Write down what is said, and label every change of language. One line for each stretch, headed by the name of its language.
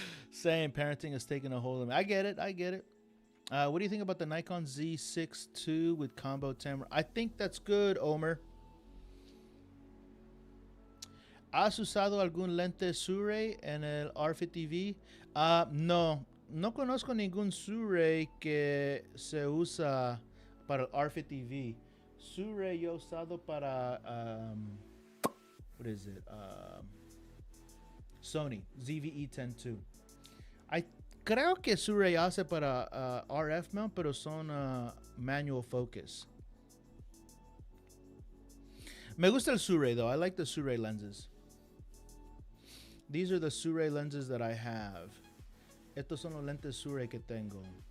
English: Saying parenting is taking a hold of me. I get it, I get it. What do you think about the Nikon Z6 II with combo camera? I think that's good, Omer.
Spanish: ¿Has usado algún lente Shure en el R50V? No, no conozco ningún Shure que se usa para el R50V. Shure yo he usado para,
English: what is it? Sony ZVE-10 II.
Spanish: I creo que Shure hace para RF mount, pero son manual focus. Me gusta el Shure
English: though. I like the Shure lenses. These are the Shure lenses that I have.
Spanish: Estos son los lentes Shure que tengo.